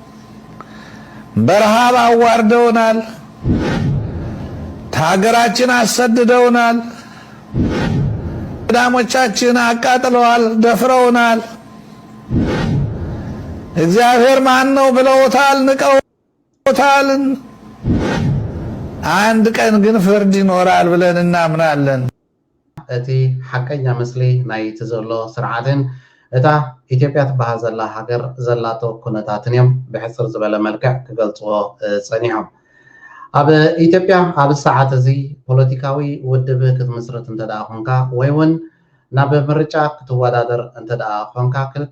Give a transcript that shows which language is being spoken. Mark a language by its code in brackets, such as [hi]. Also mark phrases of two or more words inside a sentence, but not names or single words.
[am] በረሃብ አዋርደውናል ሀገራችን አሰድደውናል ዳሞቻችን አቃጥለዋል ደፍረውናል እግዚአብሔር ማን ነው ብለውታል ንቀውታል አንድ ቀን ግን ፍርድ ይኖራል ብለን እናምናለን [ti] እቲ ሐቀኛ መስሊ ናይ ተዘሎ ስርዓትን እታ ኢትዮጵያ ትበሃል ዘላ ሃገር ዘላቶ ኩነታትን እዮም ብሕፅር ዝበለ መልክዕ ክገልጽዎ ጸኒሖም ኣብ ኢትዮጵያ ኣብ ሰዓት እዚ ፖለቲካዊ ውድብ ክትምስረት እንተደኣ ኮንካ ወይ እውን ናብ ምርጫ ክትወዳደር እንተደኣ ኮንካ ክልተ